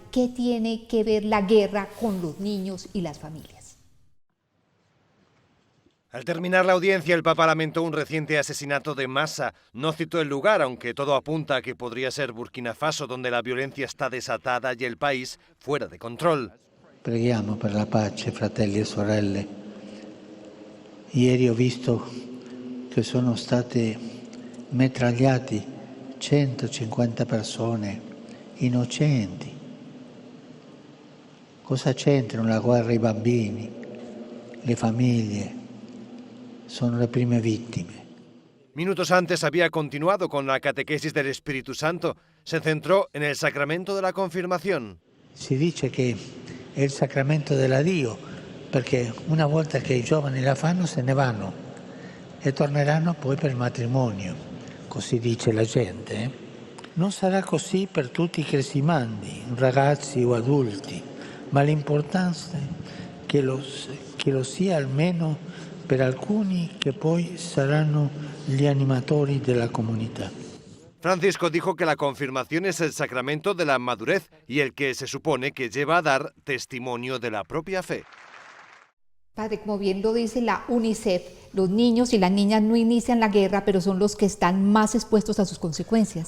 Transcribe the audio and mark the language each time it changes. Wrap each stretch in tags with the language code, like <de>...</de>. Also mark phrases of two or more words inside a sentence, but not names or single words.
<es>¿Qué tiene que ver la guerra con los niños y las familias? Al terminar la audiencia, el Papa lamentó un reciente asesinato de masa. No citó el lugar, aunque todo apunta a que podría ser Burkina Faso, donde la violencia está desatada y el país fuera de control.</es> <it>Preghiamo per la pace, fratelli e sorelle. Ieri ho visto che sono state metragliati 150 persone innocenti. Cosa c'entrano la guerra i bambini? Le famiglie sono le prime vittime.</it> <es>Minutos antes había continuado con la catequesis del Espíritu Santo. Se centró en el sacramento de la confirmación.</es> <it>Si dice che è il sacramento della Dio, perché una volta che i giovani la fanno se ne vanno e torneranno poi per il matrimonio. Così dice la gente. Non sarà così per tutti i cresimandi, ragazzi o adulti, ma l'importante è che lo sia almeno per alcuni che poi saranno gli animatori della comunità.</it> <es>Francisco dijo que la confirmación es el sacramento de la madurez y el que se supone que lleva a dar testimonio de la propia fe. Padre, como bien lo dice la UNICEF, los niños y las niñas no inician la guerra, pero son los que están más expuestos a sus consecuencias.</es>